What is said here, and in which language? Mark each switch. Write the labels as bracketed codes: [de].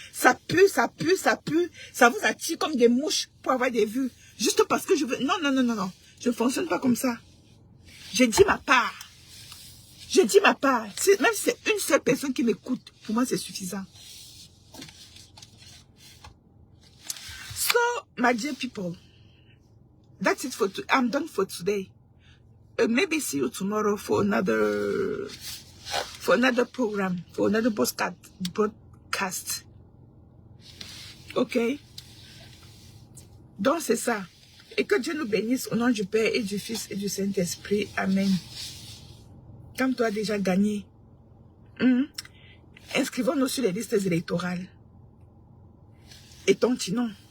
[fr] Ça pue, ça pue, ça pue. Ça vous attire comme des mouches pour avoir des vues. Juste parce que je veux... Non. Je ne fonctionne pas comme ça. Je dis ma part. Je dis ma part. Même si c'est une seule personne qui m'écoute, pour moi, c'est suffisant. [en] So, my dear people, that's it for today. I'm done for today. Maybe see you tomorrow for another program, for another broadcast. Ok? [fr] Donc, c'est ça. Et que Dieu nous bénisse au nom du Père et du Fils et du Saint-Esprit. Amen. Comme tu as déjà gagné, inscrivons-nous sur les listes électorales. Et tontinons.